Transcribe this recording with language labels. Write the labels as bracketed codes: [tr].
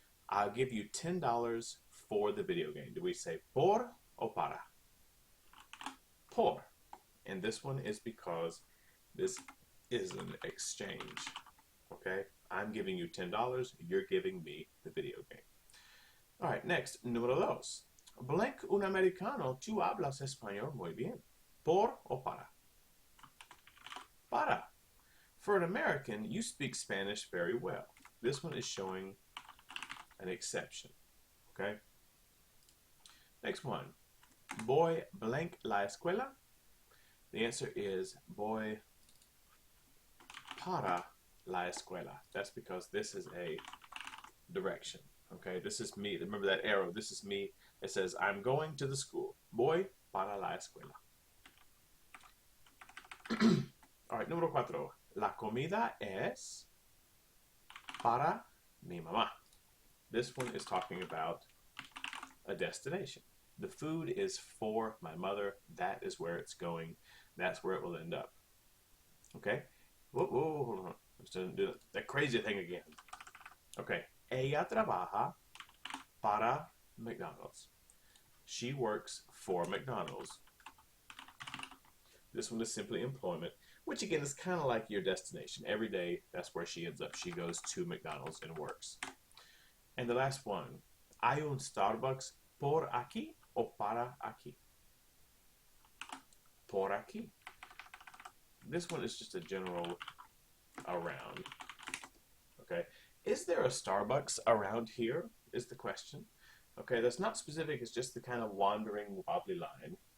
[en] I'll give you $10 for the video game. Do we say por or para? Por. And this one is because this is an exchange. Okay? I'm giving you $10, you're giving me the video game. Alright, next, [es] número dos. Blank un americano, tú hablas español muy bien. Por o para? Para. [en] For an American, you speak Spanish very well. This one is showing an exception. Okay? Next one. [es] Voy [en] blank [es] la escuela. [en] The answer is [es] voy para la escuela. [en] That's because this is a direction. Okay, this is me. Remember that arrow? This is me. It says, I'm going to the school. [es] Voy para la escuela. Alright, número cuatro. La comida es para mi mamá. [en] This one is talking about a destination. The food is for my mother. That is where it's going. That's where it will end up. Okay? Whoa, hold on. Let's do that crazy thing again. Okay. [es] Ella trabaja para McDonald's. [en] She works for McDonald's. This one is simply employment, which again is kind of like your destination. Every day, that's where she ends up. She goes to McDonald's and works. And the last one, [es] hay un Starbucks por aquí o para aquí? Por aquí. [en] This one is just a general around. Okay. Is there a Starbucks around here is the question. Okay, that's not specific. It's just the kind of wandering, wobbly line.